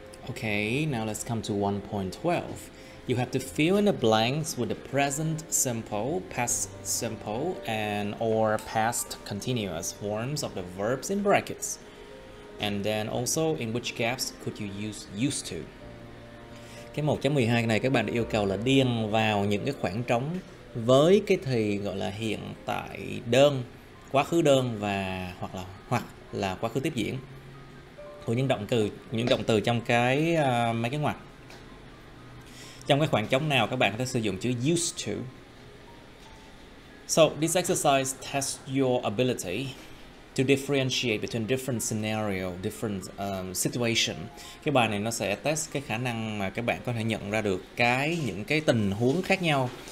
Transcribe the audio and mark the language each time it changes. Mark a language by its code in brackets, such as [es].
[en] Okay, now let's come to 1.12. You have to fill in the blanks with the present simple, past simple, and or past continuous forms of the verbs in brackets. And then also in which gaps could you use used to. [vi] Cái 1.12 này các bạn được yêu cầu là điền vào những cái khoảng trống với cái thì gọi là hiện tại đơn, quá khứ đơn và hoặc là quá khứ tiếp diễn của những động từ trong cái mấy cái ngoặc. Trong cái khoảng trống nào các bạn có thể sử dụng chữ used to. [en] So this exercise tests your ability to differentiate between different scenario, different situation. [vi] Cái bài này nó sẽ test cái khả năng mà các bạn có thể nhận ra được những cái tình huống khác nhau.